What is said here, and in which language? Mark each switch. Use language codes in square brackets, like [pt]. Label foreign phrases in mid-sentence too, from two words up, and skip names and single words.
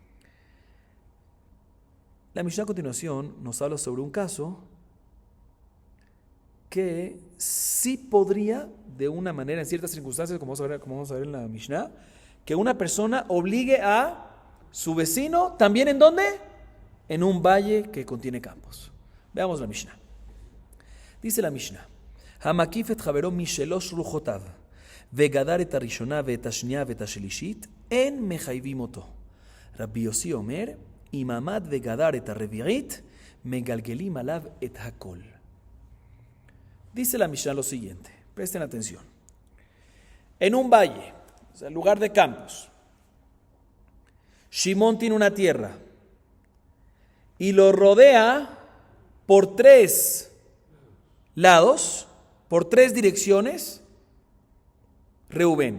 [es] La Mishnah a continuación nos habla sobre un caso que sí podría, de una manera, en ciertas circunstancias, como vamos a ver en la Mishnah, que una persona obligue a su vecino, ¿también en dónde? En un valle que contiene campos. Veamos la Mishnah. Dice la Mishnah, [he] המקיף את חברו משלש רוחותיו, וגדר את הראשונה ואת השניה ואת השלישית, אין מחייבין אותו. רבי יוסי אומר, אם עמד וגדר את הרביעית, מגלגלין עליו את הכל. [es] Dice la Mishnah lo siguiente, presten atención. En un valle, o sea, lugar de campos, Shimón tiene una tierra y lo rodea por 3 lados, por 3 direcciones, Reubén.